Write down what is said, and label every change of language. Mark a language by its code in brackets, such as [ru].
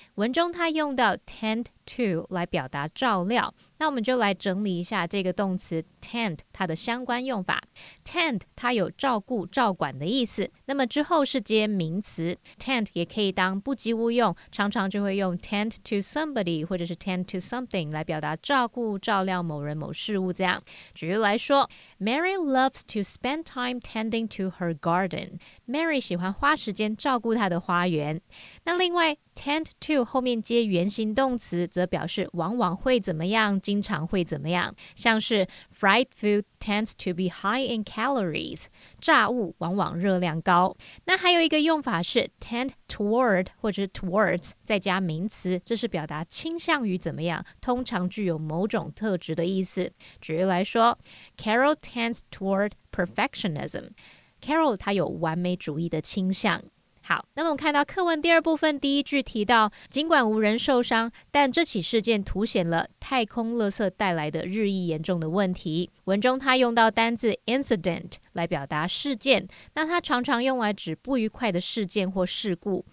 [zh] 文中他用到 tend to 来表达照料，那我们就来整理一下这个动词 tend 它的相关用法。 tend 它有照顾照管的意思，那么之后是接名词， tend 也可以当不及物用，常常就会用 tend to somebody 或者是 tend to something 来表达照顾照料某人某事物这样。举例来说， [en] Mary loves to spend time tending to her garden. [zh] Mary 喜欢花时间照顾她的花园。那另外tend to 后面接原形动词，则表示往往会怎么样，经常会怎么样，像是 [en] fried food tends to be high in calories， [zh] 炸物往往热量高。那还有一个用法是 tend toward 或者 towards 再加名词，这是表达倾向于怎么样，通常具有某种特质的意思。举例来说， [en] Carol tends toward perfectionism。 [zh] Carol 她有完美主义的倾向。好，那么我们看到课文第二部分第一句提到，尽管无人受伤，但这起事件凸显了太空垃圾带来的日益严重的问题。文中它用到单字 incident 来表达事件，那它常常用来指不愉快的事件或事故。